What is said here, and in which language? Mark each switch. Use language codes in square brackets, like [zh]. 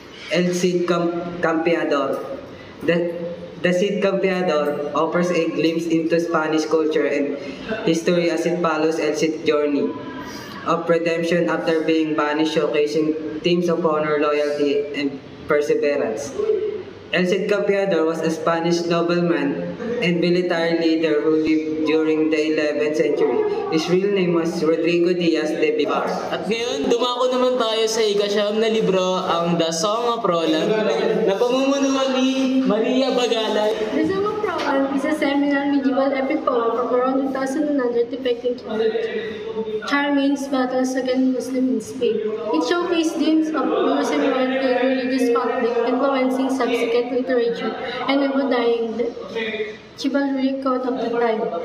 [en] El Cid Campeador. The Cid Campeador offers a glimpse into Spanish culture and history as it follows El Cid's journey of redemption after being banished, showcasing themes of honor, loyalty, and perseverance. El Cid Campeador was a Spanish nobleman and military leader who lived during the 11th century. His real name was Rodrigo Diaz de Vivar. [tl] At ngayon, dumako naman tayo sa ikasyam na libro, ang The Song of Roland, na pamumunuan ni Maria Bagalay. [en] The Song of Roland is a seminal medieval epic poem from around 2100 depicting Charlemagne's battles against Muslims in Spain. It showcased themes of Muslim royalty and religious conflict, influencing subsequent literature and embodying the chivalric code of the time.